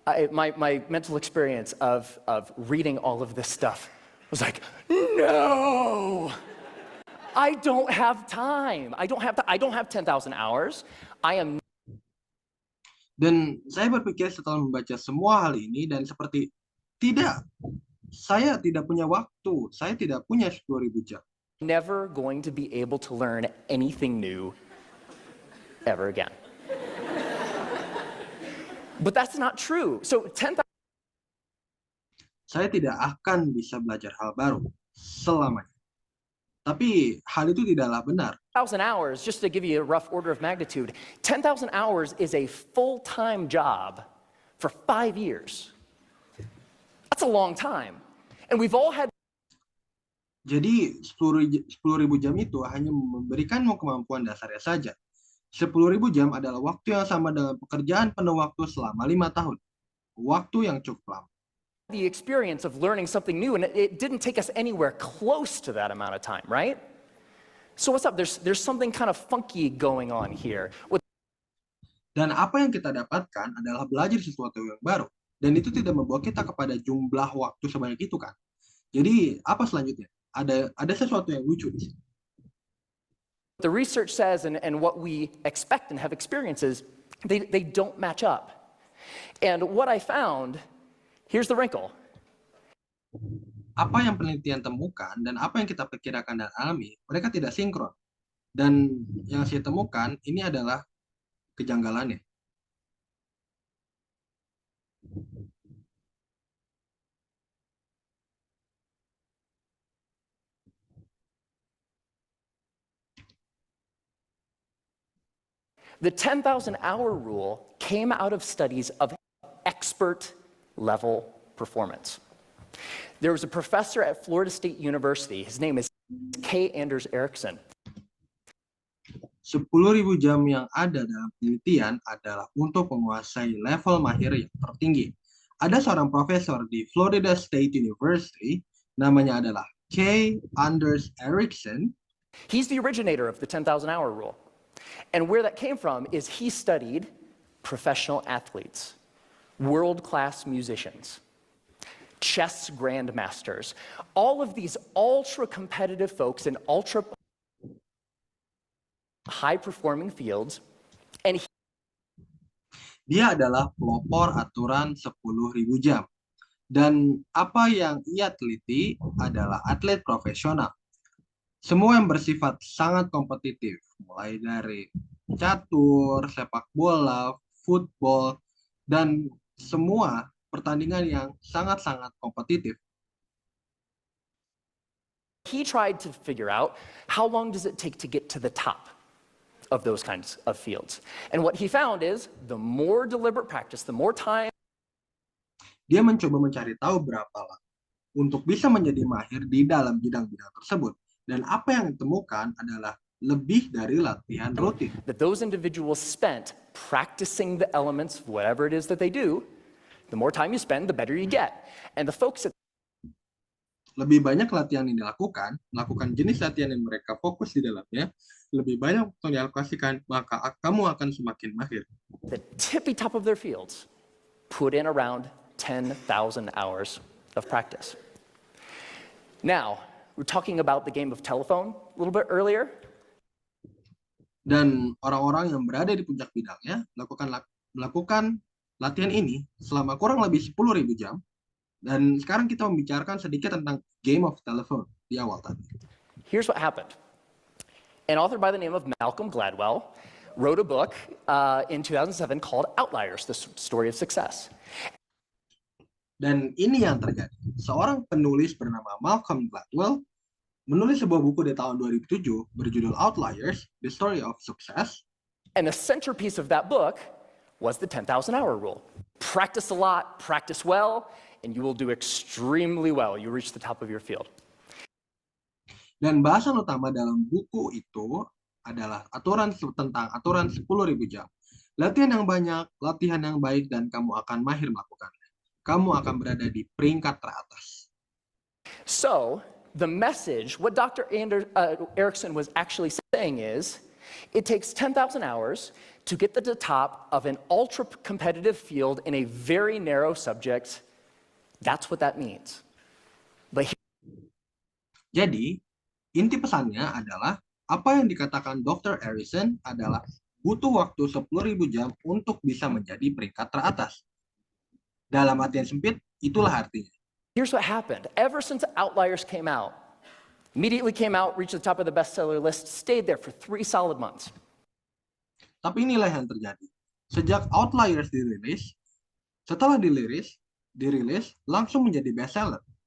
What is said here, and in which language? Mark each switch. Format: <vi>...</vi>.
<en>My mental experience of reading all of this stuff was like, no, I don't have time. I don't have 10,000 hours.</en> <id>Dan saya berpikir setelah membaca semua hal ini dan seperti tidak, saya tidak punya waktu, saya tidak punya 10.000 jam.</id> <en>Never going to be able to learn anything new ever again. But that's not true. So 10,000.</en> <id>Saya tidak akan bisa belajar hal baru selamanya. Tapi hal itu tidaklah benar.</id> <en>10,000 hours, just to give you a rough order of magnitude, 10,000 hours is a full-time job for 5 years. That's a long time. And we've all had.</en> <id>Jadi 10.000 jam itu hanya memberikanmu kemampuan dasarnya saja. 10.000 jam adalah waktu yang sama dengan pekerjaan penuh waktu selama 5 tahun. Waktu yang cukup lama.</id> <en>The experience of learning something new, and it didn't take us anywhere close to that amount of time, right? So what's up? There's something kind of funky going on here.</en> <id>Dan apa yang kita dapatkan adalah belajar sesuatu yang baru. Dan itu tidak membawa kita kepada jumlah waktu sebanyak itu kan. Jadi apa selanjutnya? Ada sesuatu yang lucu di sini.</id> <en>The research says, and what we expect and have experiences, they don't match up. And what I found, here's the wrinkle.</en> <id>Apa yang penelitian temukan dan apa yang kita perkirakan dan alami, mereka tidak sinkron. Dan yang saya temukan, ini adalah kejanggalannya.</id> <en>The 10,000 hour rule came out of studies of expert level performance. There was a professor at Florida State University. His name is K. Anders Ericsson.</en> <id>10.000 jam yang ada dalam penelitian adalah untuk menguasai level mahir yang tertinggi. Ada seorang profesor di Florida State University, namanya adalah K. Anders Ericsson.</id> <en>He's the originator of the 10,000 hour rule. And where that came from is he studied professional athletes, world-class musicians, chess grandmasters, all of these ultra-competitive folks in ultra high-performing fields, and</en> <id>dia adalah pelopor aturan 10.000 jam. Dan apa yang ia teliti adalah atlet profesional. Semua yang bersifat sangat kompetitif, mulai dari catur, sepak bola, football, dan semua pertandingan yang sangat-sangat kompetitif.</id> <en>He tried to figure out how long does it take to get to the top of those kinds of fields. And what he found is the more deliberate practice, the more time.</en> <id>Dia mencoba mencari tahu berapa lama untuk bisa menjadi mahir di dalam bidang-bidang tersebut. Dan apa yang ditemukan adalah lebih dari latihan rutin.</id> <en>That those individuals spent practicing the elements of whatever it is that they do, the more time you spend, the better you get. And the folks that</en> <id>lebih banyak latihan yang dilakukan, melakukan jenis latihan yang mereka fokus di dalamnya, lebih banyak waktu yang dialokasikan, maka kamu akan semakin mahir.</id> <en>the tippy top of their fields put in around 10,000 hours of practice. Now, we're talking about the game of telephone a little bit earlier.</en> <id>Dan orang-orang yang berada di puncak bidangnya melakukan latihan ini selama kurang lebih 10.000 jam. Dan sekarang kita membicarakan sedikit tentang game of telephone di awal tadi.</id> <en>Here's what happened. An author by the name of Malcolm Gladwell wrote a book in 2007 called Outliers, The Story of Success.</en> <id>Dan ini yang terjadi. Seorang penulis bernama Malcolm Gladwell menulis sebuah buku di tahun 2007 berjudul Outliers, The Story of Success.</id> <en>And the centerpiece of that book was the 10,000-hour rule. Practice a lot, practice well, and you will do extremely well. You reach the top of your field.</en> <id>Dan bahasan utama dalam buku itu adalah tentang aturan 10.000 jam. Latihan yang banyak, latihan yang baik, dan kamu akan mahir melakukannya. Kamu akan berada di peringkat teratas.</id> <en>So, the message, what Dr. Erickson was actually saying is, it takes 10,000 hours to get to the top of an ultra-competitive field in a very narrow subject. That's what that means. But</en> <id>Jadi, inti pesannya adalah apa yang dikatakan Dr. Erickson adalah butuh waktu 10.000 jam untuk bisa menjadi peringkat teratas. Dalam artian sempit, itulah artinya.</id> <en>Here's what happened. Ever since Outliers came out, immediately came out, reached the top of the bestseller list, stayed there for 3 solid months.</en> <id>Tapi inilah yang terjadi. Sejak Outliers dirilis, setelah dirilis, langsung menjadi bestseller.</id>